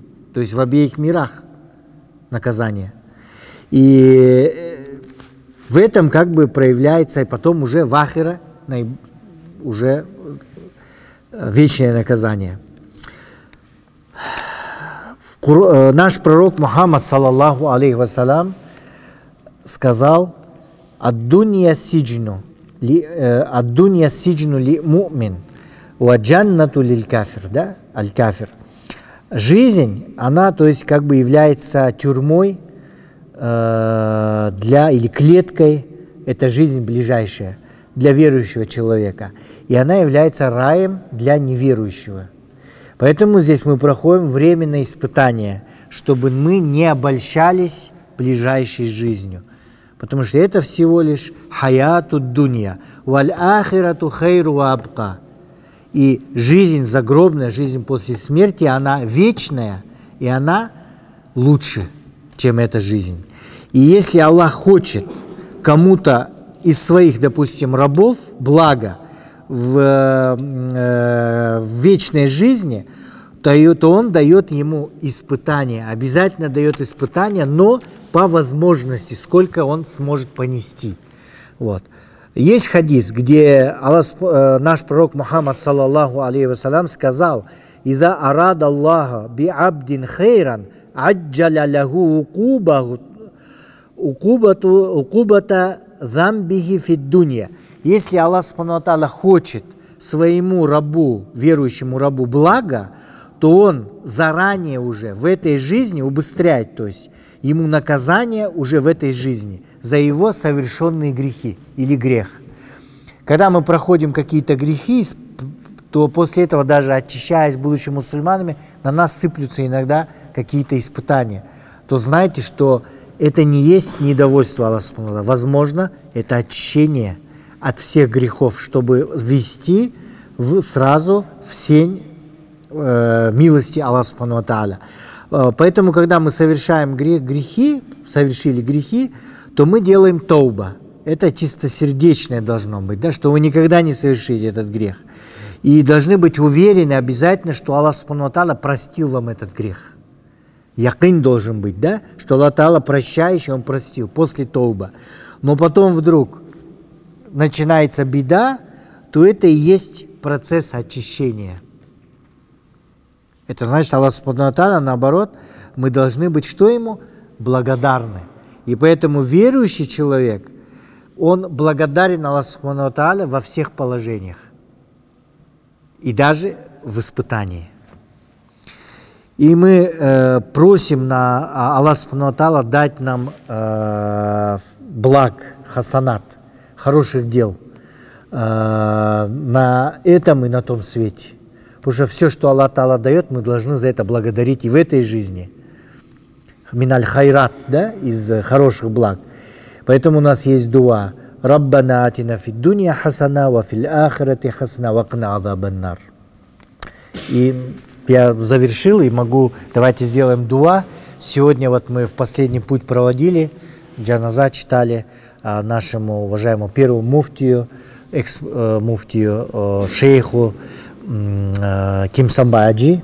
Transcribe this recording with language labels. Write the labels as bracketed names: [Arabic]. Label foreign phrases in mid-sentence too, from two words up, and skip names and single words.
[Russian] То есть в обеих мирах наказание. И в этом как бы проявляется, и потом уже в ахира, уже вечное наказание. Наш пророк Мухаммад, [Arabic] صلى الله عليه وسلم, сказал: «الدنيا سجن للمؤمن وجنة للكافر», да, аль-кафир. [Russian] Жизнь, она, то есть, как бы является тюрьмой или клеткой, это жизнь ближайшая для верующего человека. И она является раем для неверующего. Поэтому здесь мы проходим временное испытание, чтобы мы не обольщались ближайшей жизнью. Потому что это всего лишь [Arabic] حياة الدنيا والآخرة خير وأبقى. [Russian] И жизнь загробная, жизнь после смерти, она вечная, и она лучше, чем эта жизнь. И если Аллах хочет кому-то из своих, допустим, рабов благо в вечной жизни, то Он дает ему испытания, обязательно дает испытания, но по возможности, сколько он сможет понести. Вот. Есть хадис, где наш пророк Мухаммад, [Arabic] صلى الله عليه وسلم, [Russian] сказал: [Arabic] «إذا أراد الله بعبد خيرا عجل له عقوبة ذنبه في الدنيا». [Russian] Если Аллах [Arabic] سبحانه وتعالى [Russian] хочет своему рабу, верующему рабу блага, то он заранее уже в этой жизни убыстряет, то есть ему наказание уже в этой жизни за его совершенные грехи или грех. Когда мы проходим какие-то грехи, то после этого, даже очищаясь, будучи мусульманами, на нас сыплются иногда какие-то испытания. То знайте, что это не есть недовольство Аллаха. Возможно, это очищение от всех грехов, чтобы ввести сразу в сень милости Аллаха [Arabic] سبحانه وتعالى. [Russian] Поэтому, когда мы совершаем совершили грехи, то мы делаем тауба. Это чистосердечное должно быть, да, что вы никогда не совершите этот грех. И должны быть уверены обязательно, что Аллах [Arabic] سبحانه وتعالى [Russian] простил вам этот грех. Якин должен быть, да, что Аллах Та'аля прощающий, Он простил после тауба. Но потом вдруг начинается беда, то это и есть процесс очищения. Это значит, Аллах [Arabic] سبحانه وتعالى, [Russian] наоборот, мы должны быть что Ему? Благодарны. И поэтому верующий человек, он благодарен Аллаху [Arabic] سبحانه وتعالى [Russian] во всех положениях. И даже в испытании. И мы просим Аллаха [Arabic] سبحانه وتعالى [Russian] дать нам благ, хасанат, хороших дел на этом и на том свете. Потому что все, что Аллах Та'аля дает, мы должны за это благодарить и в этой жизни. [Arabic] من الخيرات, [Russian] да, из хороших благ. Поэтому у нас есть дуа. [Arabic] ربنا آتنا في الدنيا حسنة وفي الآخرة حسنة وقنا عذاب النار. [Russian] И я завершил и могу, давайте сделаем дуа. Сегодня вот мы в последний путь проводили, джаназа читали нашему уважаемому первому муфтию, экс-муфтию, шейху Кимсамбай Аджи.